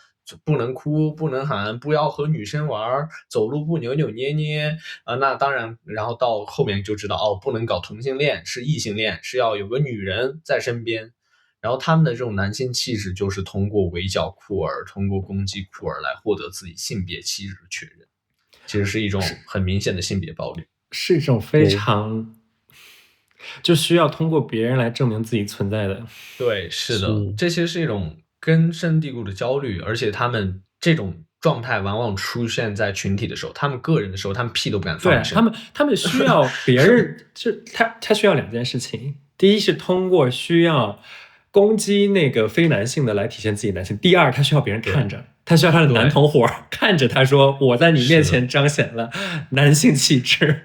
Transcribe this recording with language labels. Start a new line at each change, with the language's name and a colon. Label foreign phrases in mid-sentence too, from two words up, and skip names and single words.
Chinese: 不能哭，不能喊，不要和女生玩，走路不扭扭捏捏那當然，然後到後面就知道不能搞同性戀，是異性戀，是要有個女人在身邊。然後他們的這種男性氣質就是通過圍剿酷兒，通過攻擊酷兒來獲得自己性別氣質的確認，其實是一種很明顯的性別暴力，是一種非常就需要通過別人來證明自己存在的。對，是的，這其實是一種根深蒂固的焦慮，而且他們這種狀態往往出現在群體的時候，他们个人的時候，他們屁都不敢放聲。對，他們需要別人，就他需要兩件事情。第一是通過需要攻擊那個非男性的來體現自己男性。第二，他需要別人看着，他需要他的男同夥看着他說：“我在你面前彰顯了男性氣質。”